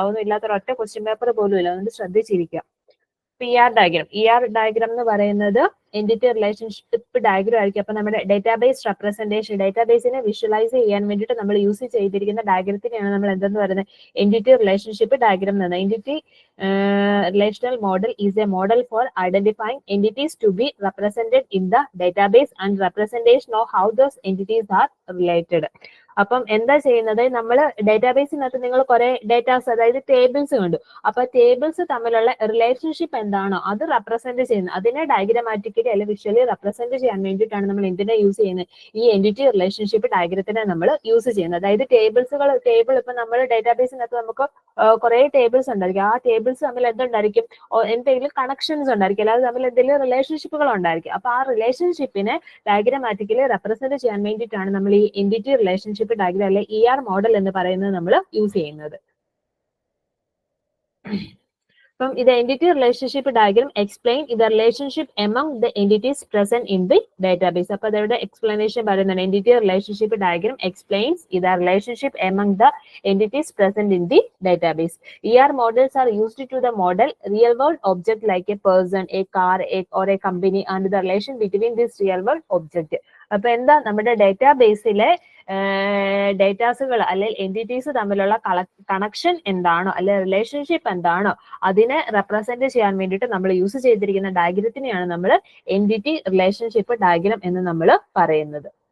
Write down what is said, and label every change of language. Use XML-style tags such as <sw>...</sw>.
<ml>അതൊന്നും ഇല്ലാത്ത ഒറ്റ ക്വസ്റ്റ്യൻ പേപ്പർ പോലും ഇല്ല. അതുകൊണ്ട് ശ്രദ്ധിച്ചിരിക്കുക. ER ഡയഗ്രാം എന്ന് പറയുന്നത് എൻറ്റിറ്റി റിലേഷൻഷിപ്പ് ഡയഗ്രാം ആയിരിക്കും. അപ്പൊ നമ്മുടെ ഡേറ്റാബേസ് റെപ്രസെന്റേഷൻ, ഡേറ്റാബേസിനെ വിഷ്വലൈസ് ചെയ്യാൻ വേണ്ടിയിട്ട് നമ്മൾ യൂസ് ചെയ്തിരിക്കുന്ന ഡയഗ്രത്തിനെയാണ് നമ്മൾ എന്തെന്ന് പറയുന്നത്? എൻറ്റിറ്റി റിലേഷൻഷിപ്പ് ഡയഗ്രാം എന്ന് പറയുന്നത്. Entity</ml> <en>relational model is a model for identifying entities to be represented in the database and representation of how those entities are related.</en> <ml>അപ്പം എന്താ ചെയ്യുന്നത്? നമ്മൾ ഡേറ്റാബേസിനകത്ത് നിങ്ങൾ കുറെ ഡേറ്റാസ്, അതായത് ടേബിൾസ് കണ്ടു. അപ്പൊ ടേബിൾസ് തമ്മിലുള്ള റിലേഷൻഷിപ്പ് എന്താണോ അത് റെപ്രസെന്റ് ചെയ്യുന്നത്, അതിനെ ഡയഗ്രമാറ്റിക്കലി അല്ലെങ്കിൽ വിഷ്വലി റെപ്രസെന്റ് ചെയ്യാൻ വേണ്ടിയിട്ടാണ് നമ്മൾ എന്തിനെ യൂസ് ചെയ്യുന്നത്? ഈ എൻറ്റിറ്റി റിലേഷൻഷിപ്പ് ഡയഗ്രത്തിനെ നമ്മൾ യൂസ് ചെയ്യുന്നത്. അതായത് ടേബിൾ ഇപ്പൊ നമ്മൾ ഡേറ്റാബേസിനകത്ത് നമുക്ക് കുറെ ടേബിൾസ് ഉണ്ടായിരിക്കും. ആ ടേബിൾസ് തമ്മിൽ എന്തുണ്ടായിരിക്കും? എന്തെങ്കിലും കണക്ഷൻസ് ഉണ്ടായിരിക്കും, അല്ലാതെ തമ്മിൽ എന്തെങ്കിലും റിലേഷൻഷിപ്പുകൾ ഉണ്ടായിരിക്കും. അപ്പൊ ആ റിലേഷൻഷിപ്പിനെ ഡയഗ്രമാറ്റിക്കലി റെപ്രസെന്റ് ചെയ്യാൻ വേണ്ടിയിട്ടാണ് നമ്മൾ ഈ എൻറ്റിറ്റി റിലേഷൻഷിപ്പ് ഡയഗ്രാം, അല്ലെ ER മോഡൽ എന്ന് പറയുന്നത് നമ്മൾ യൂസ് ചെയ്യുന്നത്. അപ്പം ഇത്</ml> <en>entity relationship diagram explain the relationship among the entities present in the database.</en> <ml>അപ്പൊ അതവിടെ explanation പറയുന്നുണ്ട്.</ml> <en>Entity relationship diagram explains the relationship among the entities present in the database. ER models are used to the model real world object like a person, a car, or a company and the relation between this real world object.</en> <ml>അപ്പൊ എന്താ നമ്മുടെ ഡേറ്റാബേസിലെ ഡേറ്റാസുകൾ അല്ലെങ്കിൽ entities തമ്മിലുള്ള connection എന്താണോ അല്ലെ relationship എന്താണോ അതിനെ represent ചെയ്യാൻ വേണ്ടിയിട്ട് നമ്മൾ യൂസ് ചെയ്തിരിക്കുന്ന ഡയഗ്രത്തിനെയാണ് നമ്മൾ എൻറ്റിറ്റി റിലേഷൻഷിപ്പ് ഡയഗ്രം എന്ന് നമ്മൾ പറയുന്നത്.</ml>